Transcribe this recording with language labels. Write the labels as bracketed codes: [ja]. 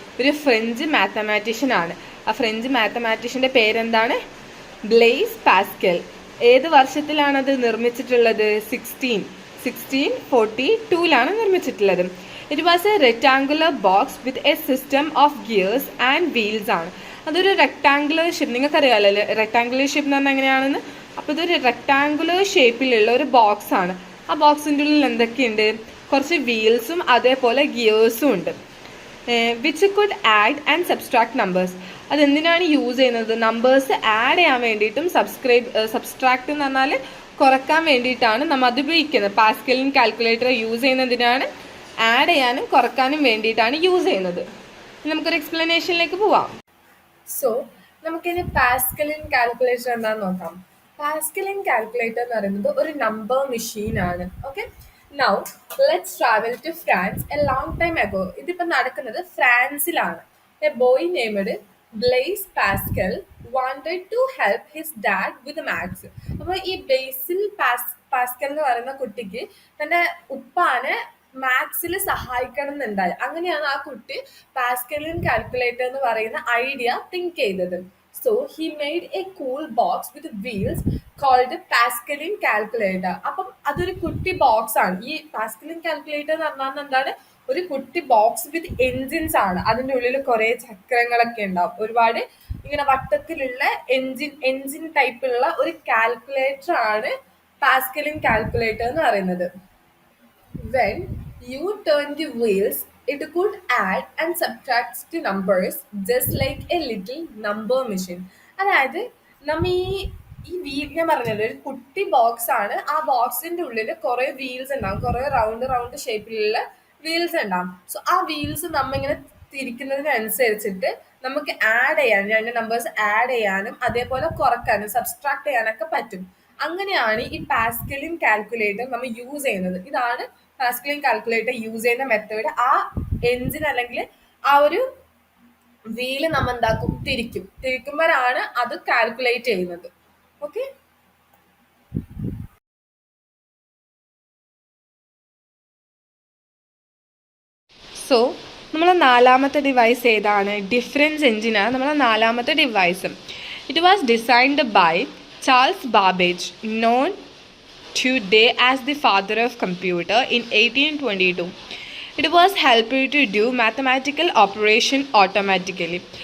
[ml] ഒരു French mathematician ആണ്. ആ ഫ്രഞ്ച് മാത്തമാറ്റീഷ്യൻ്റെ പേരെന്താണ്? Blaise Pascal. ഏത് വർഷത്തിലാണത് നിർമ്മിച്ചിട്ടുള്ളത്? 1642 നിർമ്മിച്ചിട്ടുള്ളത്. [en] It was a rectangular box with a system of gears and wheels ആണ്. [ml] അതൊരു റെക്ടാങ്കുലർ ഷേപ്പ്, നിങ്ങൾക്കറിയാമല്ലോ റെക്ടാങ്കുലർ ഷേപ്പ് എന്ന് പറഞ്ഞാൽ എങ്ങനെയാണെന്ന്. അപ്പോൾ ഇതൊരു റെക്ടാങ്കുലർ ഷേപ്പിലുള്ള ഒരു ബോക്സ് ആണ്. ആ ബോക്സിൻ്റെ ഉള്ളിൽ എന്തൊക്കെയുണ്ട്? കുറച്ച് വീൽസും അതേപോലെ ഗിയേഴ്സും ഉണ്ട്. [en] Which could add and subtract numbers. [ml] അതെന്തിനാണ് യൂസ് ചെയ്യുന്നത്? നമ്പേഴ്സ് ആഡ് ചെയ്യാൻ വേണ്ടിയിട്ടും സബ്സ്ട്രാക്ട് എന്ന് പറഞ്ഞാൽ കുറക്കാൻ വേണ്ടിയിട്ടാണ് നമ്മൾ അത് ഉപയോഗിക്കുന്നത്. പാസ്കലിൻ കാൽക്കുലേറ്റർ യൂസ് ചെയ്യുന്നതിനാണ് ആഡ് ചെയ്യാനും കുറക്കാനും വേണ്ടിയിട്ടാണ് യൂസ് ചെയ്യുന്നത്. നമുക്കൊരു എക്സ്പ്ലനേഷനിലേക്ക് പോവാം. സോ നമുക്കിനി പാസ്കലിൻ കാൽക്കുലേറ്റർ എന്താണെന്ന് നോക്കാം. പാസ്കലിൻ കാൽക്കുലേറ്റർ എന്ന് പറയുന്നത് ഒരു നമ്പർ മെഷീൻ ആണ്. [en] Okay, now let's travel to France a long time ago. [ml] ഇതിപ്പോൾ നടക്കുന്നത് ഫ്രാൻസിലാണ്. [en] A boy named Blaise Pascal wanted to help his dad with maths. [ml] അപ്പോൾ ഈ ബേസിൽ പാസ്കൽ എന്ന് പറയുന്ന കുട്ടിക്ക് തൻ്റെ ഉപ്പാനെ മാത്സിൽ സഹായിക്കണം എന്നുണ്ടായി. അങ്ങനെയാണ് ആ കുട്ടി പാസ്കലിൻ കാൽക്കുലേറ്റർ എന്ന് പറയുന്ന ഐഡിയ തിങ്ക് ചെയ്തത്. [en] So he made a cool box with wheels called Pascaline calculator. [ml] അപ്പം അതൊരു കുട്ടി ബോക്സ് ആണ്. ഈ പാസ്കലിൻ കാൽക്കുലേറ്റർ എന്ന് പറഞ്ഞാൽ എന്താണ്? ഒരു കുട്ടി ബോക്സ് വിത്ത് എൻജിൻസ് ആണ്. അതിൻ്റെ ഉള്ളിൽ കുറേ ചക്രങ്ങളൊക്കെ ഉണ്ടാവും, ഒരുപാട് ഇങ്ങനെ വട്ടത്തിലുള്ള എൻജിൻ ടൈപ്പിലുള്ള ഒരു കാൽക്കുലേറ്റർ ആണ് പാസ്കലിൻ കാൽക്കുലേറ്റർ എന്ന് പറയുന്നത്. [en] When you turn the wheels, It could add and subtract the numbers just like a little number machine. [ml] അതായത് നമ്മ ഈ വീൽ ഞാൻ പറഞ്ഞല്ലോ ഒരു കുട്ടി ബോക്സ് ആണ്. ആ ബോക്സിന്റെ ഉള്ളിൽ കുറെ വീൽസ് ഉണ്ടാവും, കുറെ റൗണ്ട് റൗണ്ട് ഷേപ്പിലുള്ള വീൽസ് ഉണ്ടാവും. സോ ആ വീൽസ് നമ്മ ഇങ്ങനെ തിരിക്കുന്നതിനനുസരിച്ചിട്ട് നമുക്ക് ആഡ് ചെയ്യാൻ, രണ്ട് നമ്പേഴ്സ് ആഡ് ചെയ്യാനും അതേപോലെ കുറക്കാനും സബ്സ്ട്രാക്ട് ചെയ്യാനൊക്കെ പറ്റും. അങ്ങനെയാണ് ഈ പാസ്കലിൻ കാൽക്കുലേറ്റർ നമ്മൾ യൂസ് ചെയ്യുന്നത്. ഇതാണ് പാസ്കലിൻ കാൽക്കുലേറ്റർ യൂസ് ചെയ്യുന്ന മെത്തേഡ്. ആ എൻജിൻ അല്ലെങ്കിൽ ആ ഒരു വീല് നമ്മൾ എന്താക്കും, തിരിക്കുമ്പോഴാണ് അത് കാൽക്കുലേറ്റ് ചെയ്യുന്നത്. ഓക്കെ. സോ നമ്മളെ നാലാമത്തെ ഡിവൈസ് ഏതാണ്? ഡിഫറൻസ് എഞ്ചിനാണ് നമ്മളെ നാലാമത്തെ device. [en] It was designed by Charles Babbage, known today as the father of computer in 1822. It was helped to do mathematical operation automatically.